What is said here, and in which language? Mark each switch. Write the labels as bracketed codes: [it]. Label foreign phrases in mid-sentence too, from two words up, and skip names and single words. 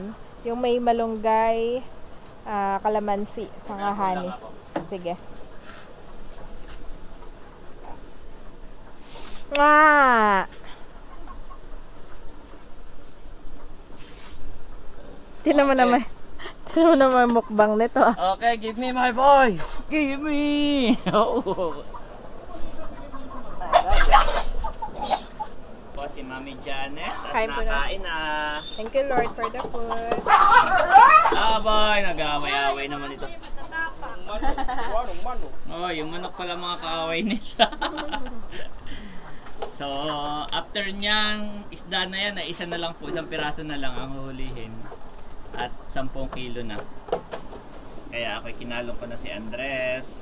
[tl] Yung may malunggay, kalamansi, saka honey. Sige. Ah! Tinan mo naman. Tinan mo naman mukbang nito. [en] Okay, give me my boy! Give me! [tl] Oo. Po si Mami Janet at Kain po na. nakain na. [en] Thank you Lord for the food. [tl] Boy, nag-away-away naman ito. Anong mano? Oh, yung manok pala mga kaaway nila. So, after niyang isda na yan, isa na lang po, isang piraso na lang ang huhulihin. At 10 kilo na. Kaya ako kinalong ko na si Andres.